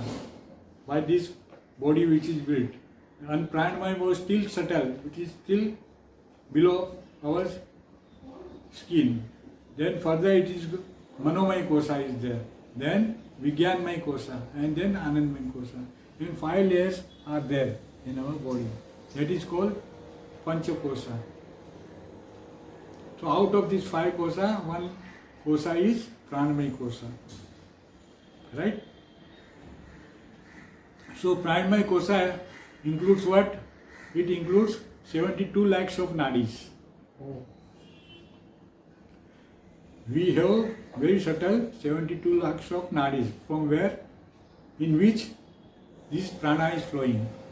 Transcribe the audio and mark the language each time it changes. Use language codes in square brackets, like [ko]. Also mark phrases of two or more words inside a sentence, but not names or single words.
[en] By this body which is built. And Pranamaya was still subtle, which is still below our skin. Then further it is Manomaya Kosa is there. Then Vijnanmaya Kosa and then Anandmaya Kosa. And 5 layers are there in our body. That is called Pancha Kosa. So out of these 5 kosa, 1 kosa is Pranamaya Kosa. Right? So Pranamaya Kosa includes what? It includes 72 lakhs of nadis. Oh. We have very subtle 72 lakhs of nadis, from where, in which this prana is flowing.